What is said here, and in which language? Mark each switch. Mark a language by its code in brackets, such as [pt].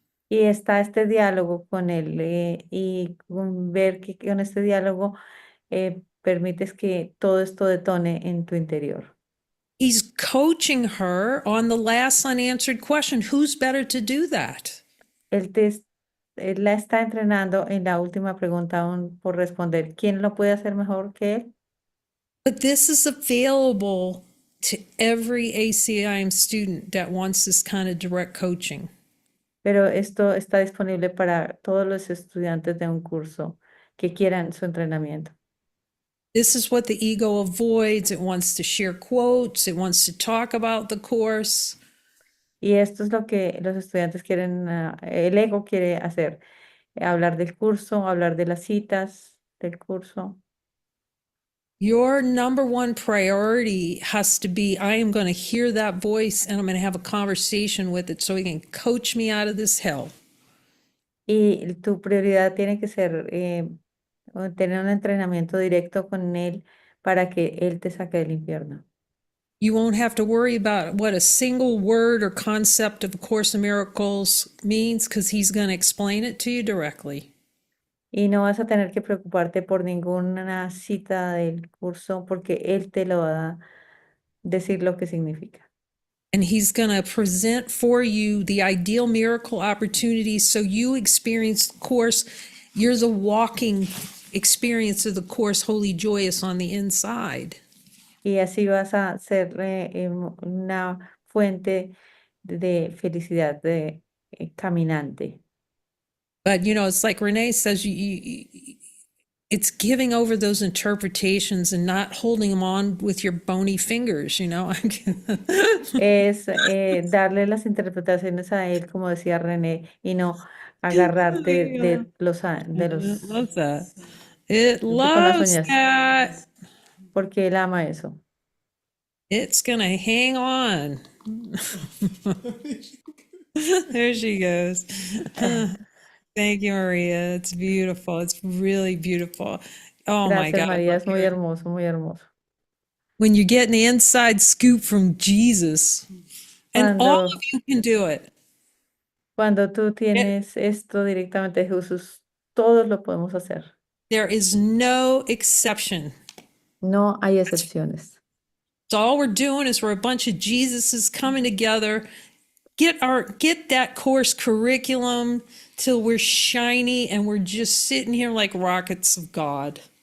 [es] Y está este diálogo con Él y con ver que con este diálogo permites que todo esto detone en tu interior. [en] He's coaching her on the last unanswered question. Who's better to do that? [es] Él la está entrenando en la última pregunta aún por responder. ¿Quién lo puede hacer mejor que Él? [en] But this is available to every ACIM student that wants this kind of direct coaching. [es] Pero esto está disponible para todos los estudiantes de un curso que quieran su entrenamiento. [en] This is what the ego avoids. It wants to share quotes. It wants to talk about the course. [es] Y esto es lo que los estudiantes quieren, el ego quiere hacer, hablar del curso, hablar de las citas del curso. [en] Your number one priority has to be, I am going to hear that voice and I'm going to have a conversation with it so he can coach me out of this hell. [es] Y tu prioridad tiene que ser tener un entrenamiento directo con él para que él te saque del infierno. [en] You won't have to worry about what a single word or concept of A Course in Miracles means because he's going to explain it to you directly. [es] Y no vas a tener que preocuparte por ninguna cita del curso porque él te lo va a decir lo que significa. [en] And he's going to present for you the ideal miracle opportunities so you experience the course. You're the walking experience of the course, wholly joyous on the inside. [es] Y así vas a ser una fuente de felicidad, de caminante. [en] But, you know, it's like Renee says, it's giving over those interpretations and not holding them on with your bony fingers, you know? [es] Es darle las interpretaciones a él, como decía René, y no agarrarte [en] Yeah. [es] de [en] It [es] los [en] loves that. It [es] con las [en] loves uñas, that. [es] porque él ama eso. [en] It's gonna hang on. There she goes. Thank you, Maria. It's beautiful. It's really beautiful. Oh my [es] Gracias, [en] God. [es] María, es muy hermoso, muy hermoso. [en] When you're getting the inside scoop from Jesus, and all [es] Cuando, [en] of you can do it. [es] cuando tú tienes esto directamente de Jesús, todos lo podemos hacer. [en] There is no exception. [es] No hay excepciones. [en] So all we're doing is we're a bunch of Jesuses coming together, get that course curriculum till we're shiny and we're just sitting here like rockets of God.